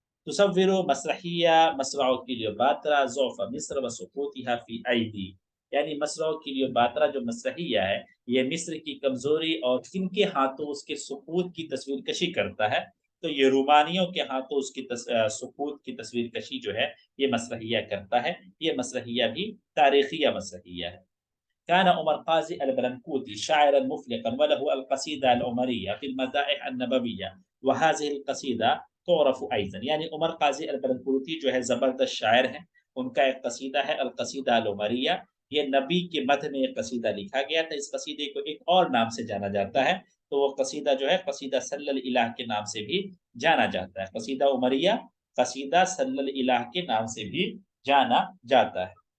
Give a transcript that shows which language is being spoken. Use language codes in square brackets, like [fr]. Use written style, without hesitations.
[ar] تصوروا مسرحیہ مسرح کلیوپاترا ضعف مصر و سقوطها فی ایدی، [ur] یعنی مسرح کلیوپاترا جو مسرحیہ ہے یہ مصر کی کمزوری اور کن کے ہاتھوں اس کے سقوط کی تصویر کشی کرتا ہے. تو یہ رومانیوں کے ہاتھوں اس کی سقوط کی تصویر کشی جو ہے یہ مسرحیہ کرتا ہے. یہ مسرحیہ بھی تاریخیہ مسرحیہ ہے. [ar] كان عمر قاضي البرنكوتي شاعرا مفلقا وله القصيدة العمرية في المدائح النبوية وهذه القصيدة تعرف أيضا، [ur] یعنی عمر قاضی البرنکوتی جو ہے زبردست شاعر ہیں، ان کا ایک قصیدہ ہے القصیدہ العمریہ. یہ نبی کے مدح میں ایک قصیدہ لکھا گیا تھا. اس قصیدے کو ایک اور نام سے جانا جاتا ہے، تو وہ قصیدہ جو ہے قصیدہ صلی الالہ کے نام سے بھی جانا جاتا ہے. قصیدہ عمریہ قصیدہ صلی الالہ کے نام سے بھی جانا جاتا ہے.